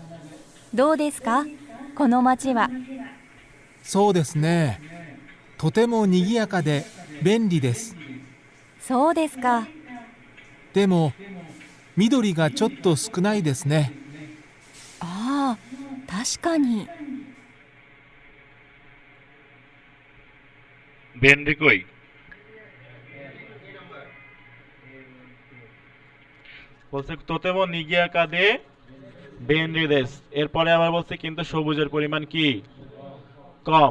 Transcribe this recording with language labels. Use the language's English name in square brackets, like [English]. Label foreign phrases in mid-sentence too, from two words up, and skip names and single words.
[Japanese] どうですかこの町は。そうですね。とても賑やかで便利です。そうですか。でも、緑がちょっと少ないですね。ああ、確かに。 [Bangla] বেন রি কই? বলছে [Japanese] とても賑やかで便利です. [Bangla] এরপরে আবার বলছে কিন্তু সবুজের পরিমাণ কি কম।